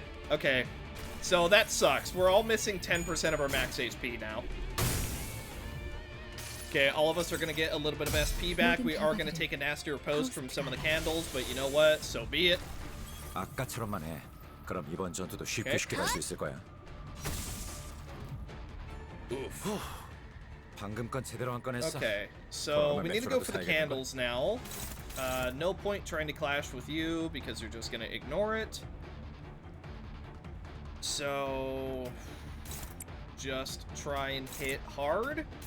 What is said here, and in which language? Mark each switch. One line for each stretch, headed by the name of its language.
English: Okay, so that sucks. We're all missing 10% of our max HP now. Okay, all of us are going to get a little bit of SP back. We are going to take a nastier post from some of the candles, but you know what? So be it.
Korean: 아까처럼만 해. 그럼 이번 전투도 쉽게 갈 수 있을 거야.
English: Oof.
Korean: 방금 건 제대로 안 꺼냈어.
English: Okay, so we need to go for the candles now. No point trying to clash with you because you're just going to ignore it. So just try and hit hard.